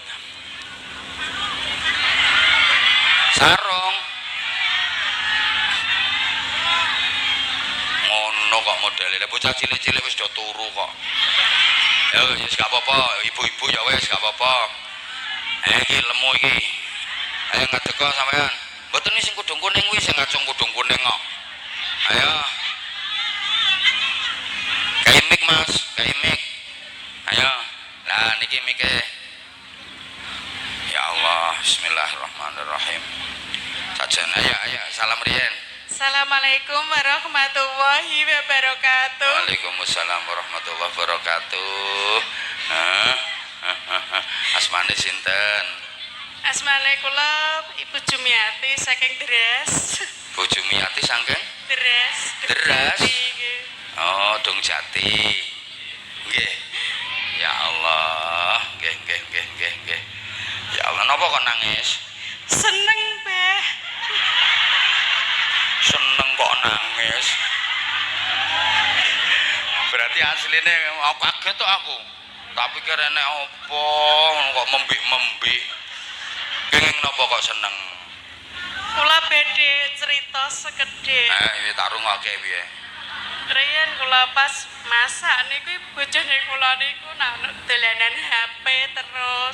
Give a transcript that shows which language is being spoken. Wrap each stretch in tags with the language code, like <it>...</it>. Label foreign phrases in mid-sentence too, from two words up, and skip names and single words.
<jv>sarung ngono kok modele bocah cilik-cilik wis do turu kok ya wis gak apa-apa ibu-ibu ya wis gak apa-apa iki lemu iki ayo ngadeka sampean mboten sing kudung kuning kuwi sing ngacung kudung kuning kok ayo kayak mik mas kayak mik ayo nah niki mike</jv> <ar>يا الله بسم الله الرحمن الرحيم</ar> <jv>sajen ayo salam riyen</jv> <ar>السلام عليكم ورحمة الله وبركاته. وعليكم السلام ورحمة الله وبركاته.</ar> <jv>Asmane sinten? Asmane kula Ibu Jumiati saking Deres. Bu Jumiati saking Deres. Deres. Oh, Dong Jati. Nggih.</jv> <ar>يا الله,</ar> <jv>nggih.</jv> <ar>يا الله,</ar> <jv>napa kok nangis? Seneng, Mbah. Seneng kok nangis.</jv> <id>Berarti aslinya aku kaget tuh aku.</id> <jv>Tapi kira nek apa kok membik-membik. Kenging napa kok seneng? Kula badhe cerita sekedhik. Iki tak rungokke piye? Riyen kula pas masak niku bojone kula niku dolanan HP terus.</jv>